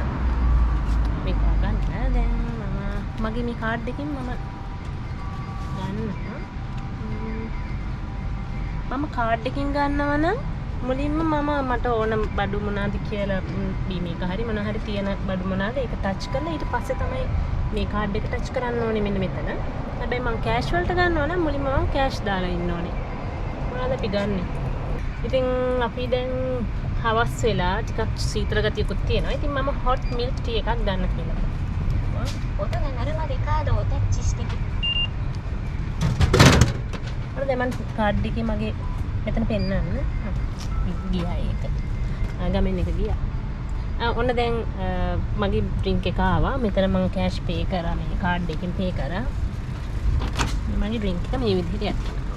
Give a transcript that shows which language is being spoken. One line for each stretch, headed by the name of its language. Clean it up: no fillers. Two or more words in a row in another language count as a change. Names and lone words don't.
Sinhala: මේක ගන්න දැන් මගේ මේ කාඩ් එකෙන් මම කාඩ් එකකින් ගන්නවා නම් මුලින්ම මට ඕන බඩු මොනවාද කියලා බීම එක හරි මොනවා හරි තියෙන බඩු මොනවාද ඒක ටච් කරලා ඊට පස්සේ තමයි මේ කාඩ් එක ටච් කරන්න ඕනේ මෙන්න මෙතන. හැබැයි මම කෑෂ් වලට ගන්නවා නම් මුලින්ම මම කෑෂ් දාලා ඉන්න ඕනේ. මොනවාද අපි ගන්නෙ? ඉතින් අපි දැන් හවස් වෙලා ටිකක් සීතල ගතියකුත් තියෙනවා. ඉතින් මම
English: hot milk tea
Sinhala: එකක් ගන්න කියලා.
Japanese: 音が鳴るまでカードをタッチして
Sinhala: දැන් මම කාඩ් එකේ මගේ මෙතන පෙන්නන්න. ගියා ඒක. ගමෙන් එක ගියා. ඔන්න දැන් මගේ ඩ්‍රින්ක් එක ආවා. මෙතන මම
English: cash pay
Sinhala: කරා මේ කාඩ් එකෙන් පේ කරා. මගේ ඩ්‍රින්ක් එක මේ විදිහට යනවා.